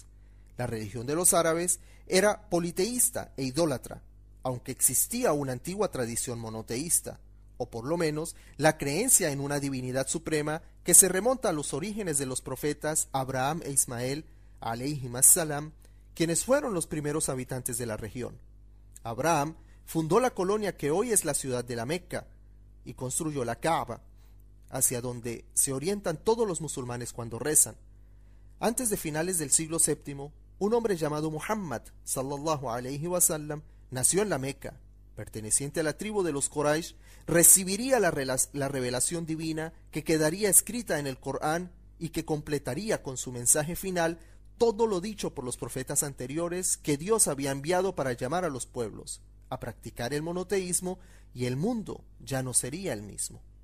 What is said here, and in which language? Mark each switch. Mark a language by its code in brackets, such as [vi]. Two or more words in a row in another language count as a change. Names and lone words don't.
[es] La religión de los árabes era politeísta e idólatra, aunque existía una antigua tradición monoteísta, o por lo menos la creencia en una divinidad suprema que se remonta a los orígenes de los profetas Abraham e Ismael, [ar] عليهما السلام, [es] quienes fueron los primeros habitantes de la región. Abraham fundó la colonia que hoy es la ciudad de la Meca y construyó la Kaaba, hacia donde se orientan todos los musulmanes cuando rezan. Antes de finales del siglo VII, un hombre llamado Muhammad [ar] صلى الله عليه وسلم [es] nació en la Meca. Perteneciente a la tribu de los Quraysh, recibiría la revelación divina que quedaría escrita en el Corán y que completaría con su mensaje final todo lo dicho por los profetas anteriores que Dios había enviado para llamar a los pueblos a practicar el monoteísmo, y el mundo ya no sería el mismo.